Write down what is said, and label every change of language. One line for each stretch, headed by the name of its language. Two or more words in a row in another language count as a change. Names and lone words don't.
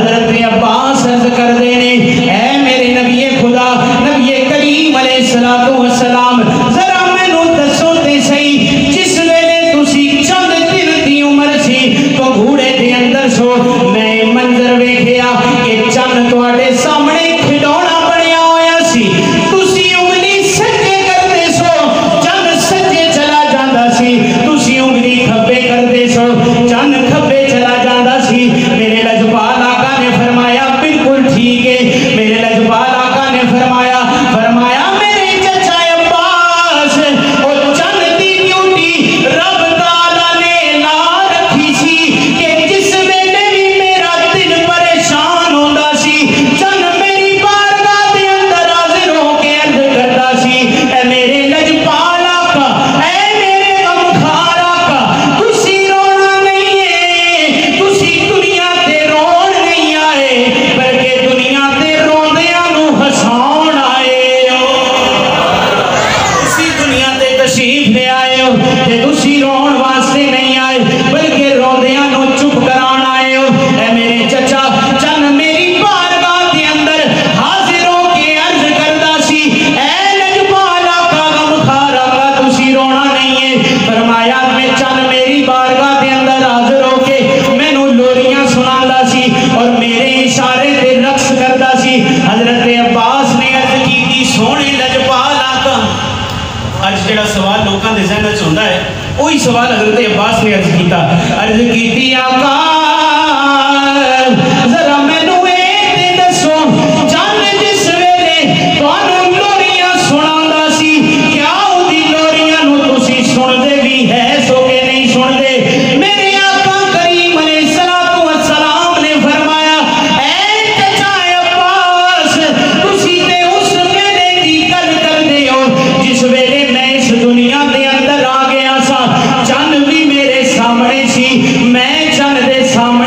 Punjabi: حضرت عباس عرض کر دینے اے میرے نبی خدا نبی کریم
Arabic: علیہ السلام
Punjabi: ذرا مینوں دسو تے صحیح جس ویلے تسی چند دن دی عمر سی تو گھوڑے دے اندر سو میں منظر ویکھیا کہ چند تواڈے سامنے کھڈونا بنیا ہویا سی تسی انگلی سجے کردے سو چند سجے چلا جاندا سی تسی انگلی کھبے کردے سو چند کھبے چلا جاندا سی میرے لجپال آقا نے فرمایا بالکل ٹھیک ہے میرے لجپال آقا نے فرمایا میرے چچا عباس او چند دی ڈیوٹی رب تعالیٰ نے لا رکھی سی کہ جس ویلے بھی میرا دل پریشان ہوندا سی چند میری بارگاہ دے اندر حاضر ہو کے عرض کردا سی اے میرے لجپال آقا اے میرے غمخوار آقا تسی رونا نہیں ہے تسی دنیا تے رون نہیں آئے بلکہ دنیا تے روندیاں نو ہساؤن آئے ہو تسی دنیا تے تشریف لے آئے ہو کہ تسی رون واسطے نہیں آئے بلکہ روندیاں نو چپ کران آئے ہو اے میرے چچا چند میری بارگاہ دے اندر حاضر ہو کے عرض کردا سی اے لجپال آقا غمخوار آقا تسی رونا نہیں ہے فرمایا میں چند میری بارگاہ دے اندر حاضر ہو کے مینوں لوریاں سناندا سی اور میرے اشارے تے رقص کردا سی حضرت عباس نے عرض کیتی سونے لجپال آقا اج جڑا سوال لوکاں دے ذہن وچ ہوندا ہے وہی سوال حضرت عباس نے عرض کیتی آقا ذرا مینوں اے تے دسو چند جس ویلے تانوں لوریاں سناندا سی کیا اودی لوریاں نو تسی سندے بھی ہے سو کہ نہیں سندے میرے آقا کریم
Arabic: علیہ السلام
Punjabi: نے فرمایا اے چچا عباس تسی تے اس ویلے دی گل کردے ہو جس ویلے میں اس دنیا دے اندر آ گیا سا چند بھی میرے سامنے سی میں چند دے